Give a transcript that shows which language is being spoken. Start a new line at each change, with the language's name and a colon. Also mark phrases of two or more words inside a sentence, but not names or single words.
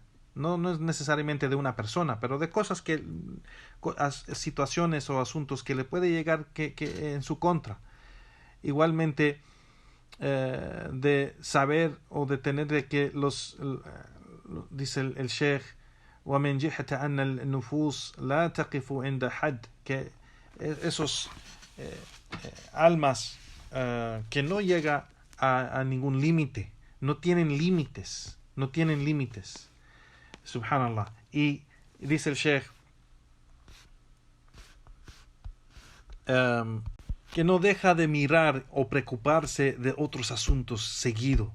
Spanish: No es necesariamente de una persona, pero de cosas situaciones o asuntos que le puede llegar que en su contra. Igualmente de saber o de tener de que dice el Sheikh,
Arabic: ومن جهة أن النفوس لا تقف عند حد,
Spanish: que esos almas que no llega a ningún límite, no tienen límites, subhanallah. Y dice el Sheikh que no deja de mirar o preocuparse de otros asuntos seguido.